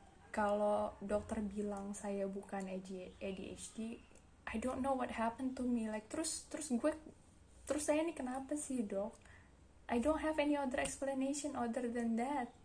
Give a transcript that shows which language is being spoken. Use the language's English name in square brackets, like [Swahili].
[Indonesian] Kalau dokter bilang saya bukan ADHD, [English] I don't know what happened to me. [Indonesian] Like, terus saya ini kenapa sih dok? [English] I don't have any other explanation other than that.